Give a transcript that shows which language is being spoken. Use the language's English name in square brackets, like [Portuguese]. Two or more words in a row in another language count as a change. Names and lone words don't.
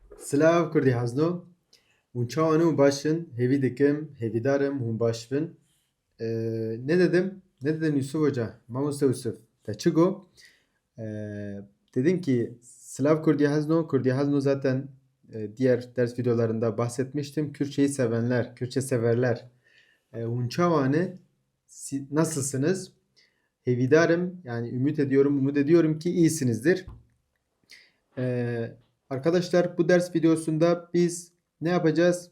[Kurdish] Silav Kurdî hezno û çawanî û baş in hêvî dikim hêvîdarim hûn baş bin. [Turkish] Ne dedim? Ne dedin Yusuf Hoca? [Kurdish] Mamoste Yusuf. Te çi got? [Turkish] Dedim ki [Kurdish] Slav Kurdî hezno. Kurdî hezno [Turkish] zaten diğer ders videolarında bahsetmiştim. Kürtçeyi sevenler, Kürtçe severler. [Kurdish] Hûn çawanî nasılsınız? [Turkish] Hêvîdarım yani umut ediyorum ki iyisinizdir. Arkadaşlar bu ders videosunda biz ne yapacağız?